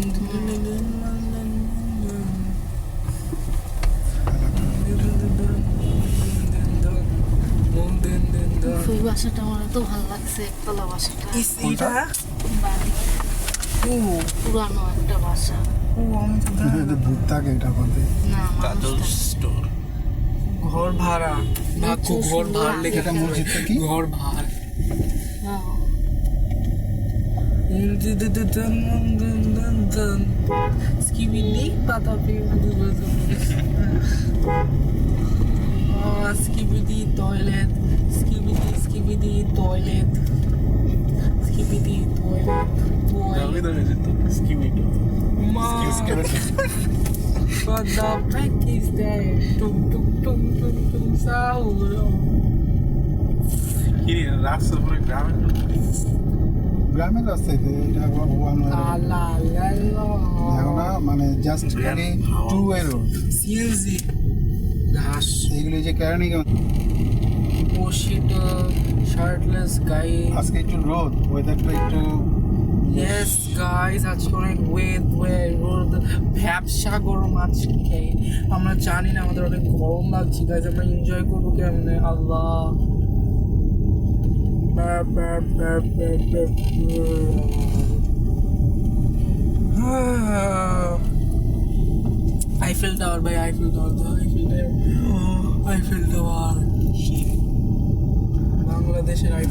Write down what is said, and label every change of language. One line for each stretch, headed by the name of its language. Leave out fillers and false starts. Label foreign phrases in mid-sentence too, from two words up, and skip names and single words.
Bangla: ওই বাসাটা আমার এত ভালো লাগছে, একতলা বাসাটা। এটা বাড়ি, ও পুরানো একটা বাসা। ও আমি তো এটা ভূত থাকে এটার মধ্যে। না, কাজল মানুষটা স্টোর। ঘর ভাড়া বাকু ঘর ভাড়া লেখা এটা মসজিদটা কি? ঘর ভাড়া হ্যাঁ।
English: Skibidi patapi skibidi toilet skibidi toilet skibidi toilet
Bangla: দামি দামি যেত স্কিমিটো।
English: What the heck is that? Tum tum tum tum tum sound.
Bangla: কি রে, রাস্তার পরে গ্রামের লোক গ্রামের রাস্তায় তো এটা ওয়ান La la la la. দেখো না, মানে জাস্ট খালি
English: two way road.
Bangla: CNG. ঘাস এইগুলো যে কেরানীগঞ্জ।
English: Oh shit, shirtless guy.
Bangla: আজকে একটু রোদ, ওয়েদারটা একটু
English: Yes guys,
Bangla: আজকে অনেক রোদ ভ্যাবসা গরম আজকে। আমরা জানি না আমাদের অনেক গরম লাগছে গাইজ, আমরা এনজয় করবো কেমনে আল্লাহ। আইফেল টাওয়ার ভাই, আইফেল টাওয়ার, আইফেল টাওয়ার বাংলাদেশের আইফেল।